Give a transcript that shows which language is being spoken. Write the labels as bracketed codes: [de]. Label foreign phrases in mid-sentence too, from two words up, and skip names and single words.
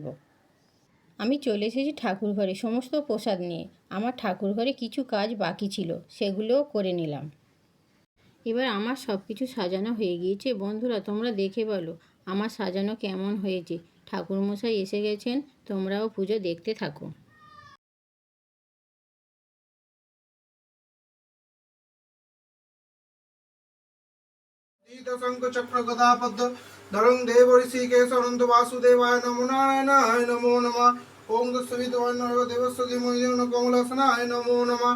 [bn] আমি চলে এসেছি ঠাকুর ঘরে সমস্ত প্রসাদ নিয়ে। আমার ঠাকুর ঘরে কিছু কাজ বাকি ছিল, সেগুলোও করে নিলাম। এবার আমার সব কিছু সাজানো হয়ে গিয়েছে। বন্ধুরা, তোমরা দেখে বলো আমার সাজানো কেমন হয়েছে। ঠাকুরমশাই এসে গেছেন, তোমরাও পুজো দেখতে থাকো। [sa] शंखचक्रगदापद्म धरं देव ऋषिकेश अनंत वासुदेवाय नमो नारायणाय नमो नमः। ओं तत्सवितुर्वरेण्यं देवस्य धीमहि धियो यो कमलासनाय नमो नमः।